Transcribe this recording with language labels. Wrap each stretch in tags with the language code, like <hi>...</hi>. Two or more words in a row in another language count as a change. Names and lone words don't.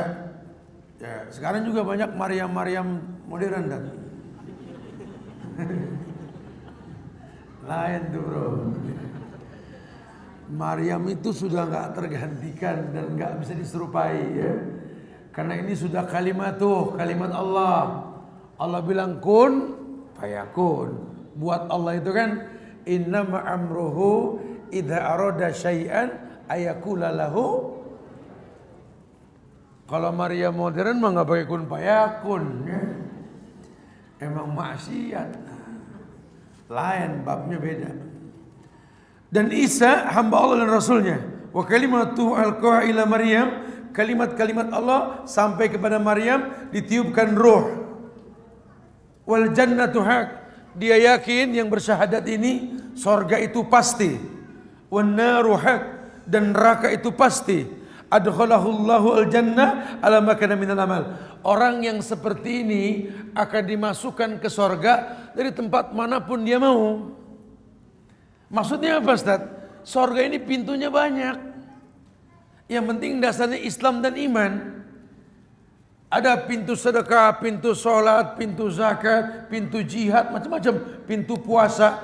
<id>Ya, sekarang juga banyak Maryam modern dan lain tuh bro. Maryam itu sudah nggak tergantikan dan nggak bisa diserupai ya. Karena ini sudah kalimat Allah. Allah bilang</id> <ar>كن فيكون.</ar> <id>Buat Allah itu kan</id> <ar>إنما أمره إذا أراد شيئا أن يقول له.</ar> <id>Kalau Maryam modern mah nggak pakai</id> <ar>كن فيكون</ar> <id>ya. Emang maksiat. lain, babnya beda. Dan Isa hamba Allah dan Rasulnya.</id> <ar>وكلمته ألقاها إلى مريم,</ar> <id>kalimat-kalimat Allah sampai kepada Maryam, ditiupkan ruh.</id> <ar>والجنة حق,</ar> <id>dia yakin yang bersyahadat ini sorga itu pasti.</id> <ar>والنار حق,</ar> <id>dan neraka itu pasti.</id> <ar>أدخله الله الجنة على ما كان من العمل.</ar> <id>Orang yang seperti ini akan dimasukkan ke sorga dari tempat manapun dia mau. Maksudnya apa, Ustaz? Sorga ini pintunya banyak. Yang penting dasarnya Islam dan iman. Ada pintu sedekah, pintu sholat, pintu zakat, pintu jihad, macam-macam, pintu puasa.</id>